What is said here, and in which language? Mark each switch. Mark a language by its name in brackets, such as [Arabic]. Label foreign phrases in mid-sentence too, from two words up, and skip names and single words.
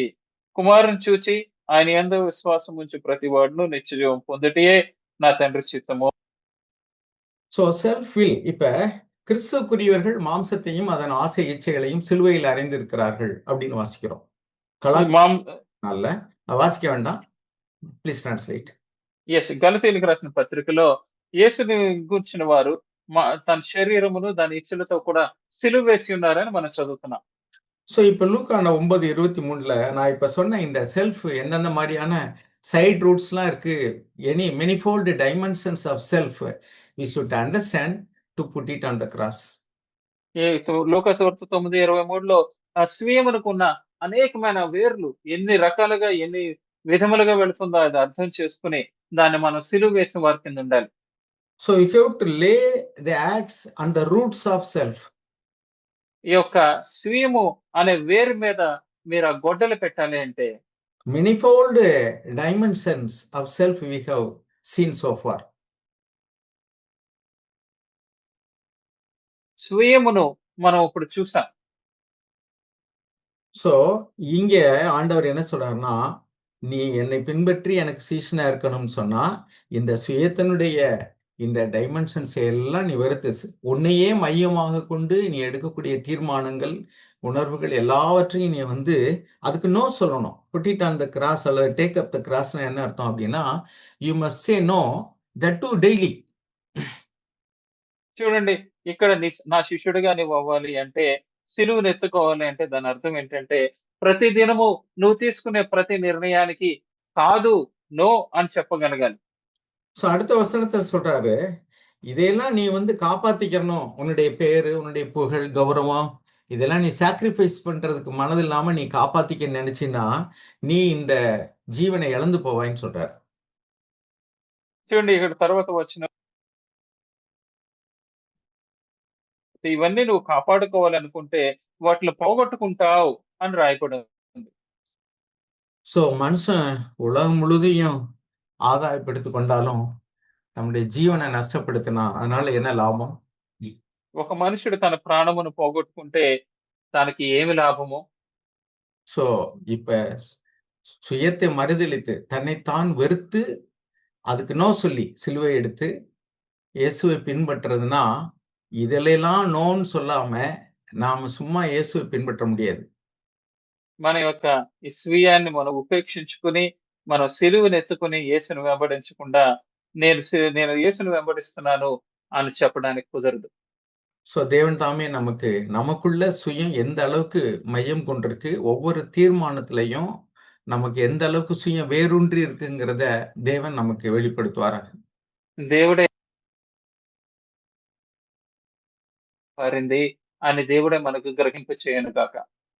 [Telugu] కుమారుని చూచి ఆయన యందు విశ్వాసం ఉంచు ప్రతివాడును నిత్యజీవం పొందుటయే నా తండ్రి చిత్తము. [English] So self will. [Tamil] இப்ப கிறிஸ்துக்குரியவர்கள் மாம்சத்தையும் அதன் ஆசை இச்சைகளையும் சிலுவையில் அறைந்திருக்கிறார்கள் அப்படின்னு வாசிக்கிறோம். మాం அல்ல, வாசிக்க வேண்டாம். [English] please translate. [Telugu] గలతీయులకు రాసిన పత్రికలో యేసుని గూర్చిన వారు తన శరీరమును దాని ఇచ్చలతో కూడా సిలువ వేసి ఉన్నారని మనం చదువుతున్నాం. [Tamil] ஸோ இப்ப லூக்கான 9:23ல நான் இப்ப சொன்ன இந்த செல்ஃப் எந்தெந்த மாதிரியான [English] side roots [Tamil] இருக்கு, [English] any manifold dimensions of self we should understand to put it on the cross. [Telugu] లూకాసు వార్త 9:23లో ఆ స్వీయమునకున్న అనేకమైన వేర్లు ఎన్ని రకాలుగా ఎన్ని విధములుగా వెళుతుందో అది అర్థం చేసుకుని దాన్ని మనం సిలువ వేసిన వారి కింద ఉండాలి. [English] So you have to lay the axe on the roots of self. [Telugu] ఈ యొక్క స్వీయము అనే వేరు మీద మీరు ఆ గొడ్డలు పెట్టాలి అంటే [English] manifold dimensions of self we have seen so far. [Telugu] స్వీయమును మనం ఇప్పుడు చూసాం. [Tamil] சோ இங்க ஆண்டவர் என்ன சொல்றாருன்னா, நீ என்னை பின்பற்றி எனக்கு சீஷனா இருக்கணும்னு சொன்னா இந்த சுயத்தினுடைய இந்த டைமென்ஷன்ஸ் எல்லாம் நீ வெறுத்து உன்னையே மையமாக கொண்டு நீ எடுக்கக்கூடிய தீர்மானங்கள், உணர்வுகள் எல்லாவற்றையும் நீ வந்து அதுக்கு நோ சொல்லணும். [English] put it on the cross அல்லது take up the cross [Tamil] என்ன அர்த்தம் அப்படின்னா, [English] You must say no that to daily. [Telugu] చూడండి ఇక్కడ నా శిష్యుడిగా నువ్వు అవ్వాలి అంటే సిలువను ఎత్తుకోవాలి అంటే దాని అర్థం ఏంటంటే ప్రతి దినము నువ్వు తీసుకునే ప్రతి నిర్ణయానికి కాదు, నో అని చెప్పగలగాలి. [Tamil] ஸோ அடுத்த வசனத்துல சொல்றாரு, இதையெல்லாம் நீ வந்து காப்பாத்திக்கணும். உன்னுடைய பேரு, உன்னுடைய புகழ், கௌரவம் இதெல்லாம் நீ சாக்ரிஃபைஸ் பண்றதுக்கு மனதில்லாம நீ காப்பாத்திக்க நினைச்சின்னா, நீ இந்த ஜீவனை இழந்து போவாய்ன்னு சொல்றாரு. [Telugu] చూడండి ఇక్కడ తర్వాత వచ్చిన ఇవన్నీ నువ్వు కాపాడుకోవాలనుకుంటే వాటిని పోగొట్టుకుంటావు అని రాయబడి ఉంది. [Tamil] ஸோ மனுஷன் உலகம் முழுதையும் ஆதாயப்படுத்திக் கொண்டாலும் நம்முடைய ஜீவனை நஷ்டப்படுத்தினா அதனால என்ன லாபம்? [Telugu] ఒక మనుషుడు తన ప్రాణమును పోగొట్టుకుంటే తనకి ఏమి లాభము? [Tamil] ஸோ இப்ப சுயத்தை மறுதலித்து தன்னைத்தான் வெறுத்து அதுக்கு நோ சொல்லி சிலுவை எடுத்து இயேசுவை பின்பற்றுறதுன்னா, இதிலெல்லாம் நோன்னு சொல்லாம நாம சும்மா இயேசுவை பின்பற்ற முடியாது. [Telugu] మన యొక్క ఈ స్వీయాన్ని మనం ఉపేక్షించుకుని మనం సిలువను ఎత్తుకుని యేసును వెంబడించకుండా నేను యేసును వెంబడిస్తున్నాను అని చెప్పడానికి కుదరదు. [Tamil] ஸோ தேவன் தாமே நமக்கு நமக்குள்ள சுயம் எந்த அளவுக்கு மையம் கொண்டிருக்கு, ஒவ்வொரு தீர்மானத்திலையும் நமக்கு எந்த அளவுக்கு சுயம் வேரூன்றி இருக்குங்கிறத தேவன் நமக்கு வெளிப்படுத்துவாராக. [Telugu] దేవుడే మారింది అని దేవుడే మనకు గ్రహింప చేయను గాక.